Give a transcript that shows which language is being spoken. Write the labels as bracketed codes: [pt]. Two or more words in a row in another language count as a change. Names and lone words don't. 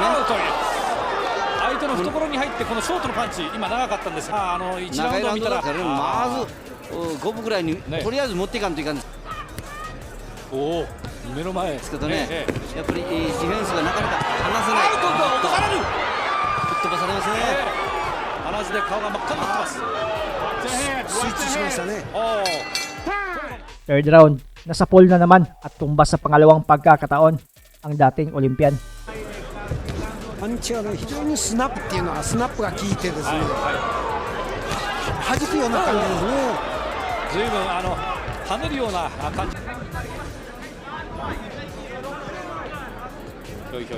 [ja] 相手の懐に入ってこのショートのパンチ今長かったんですが、1ラウンドを見たらまず5分ぐらいにとりあえず持っていかんといかんです。目の前ですけどね、やっぱりディフェンスがなかなか離せない。落とされる。吹っ飛ばされますね。鼻血で顔が真っ赤になってます。スイッチしましたね。 [tl] Third round, nasa pole na naman at tumbas sa pangalawang pagkakataon ang dating Olympian. [ja] パンチはね非常にスナップっていうのはスナップが効いてですね、弾くような感じですね。随分跳ねるような感じ。ひょいひょい。